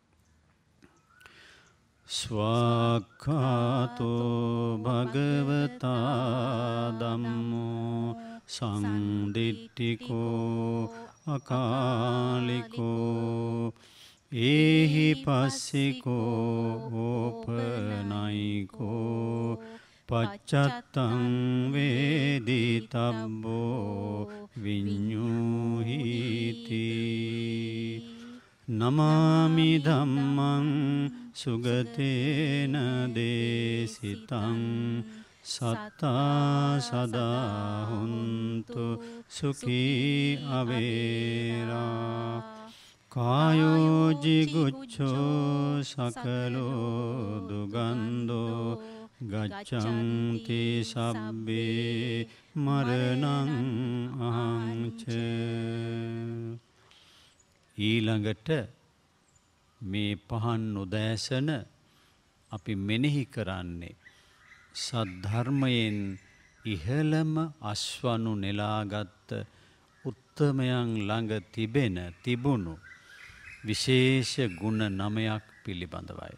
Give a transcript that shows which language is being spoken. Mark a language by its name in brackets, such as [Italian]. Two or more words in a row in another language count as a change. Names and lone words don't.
[Pali] ස්වාක්ඛාතෝ භගවතා ධම්මෝ සංදිට්ඨිකෝ අකාලිකෝ ඒහි පස්සිකෝ ඕපනයිකෝ පච්චත්තං වේදිතබ්බෝ විඤ්ඤූහිති. නමාමි ධම්මං සුගතේන දේසිතං සත්තා සදා හුන්තු සුඛී අවේරා. කායෝ ජිගුච්ඡෝ සකලෝ දුගන්ධෝ ගච්ඡන්ති සබ්බේ මරණං අහංච. [Sinhala] ඊළඟට මේ පහන් උදෑසන අපි මෙනෙහි කරන්නේ සද්ධර්මයෙන් ඉහළම අස්වනු නෙලාගත් උත්තමයන් ළඟ තිබුණු විශේෂ ගුණ 9ක් පිළිබඳවයි.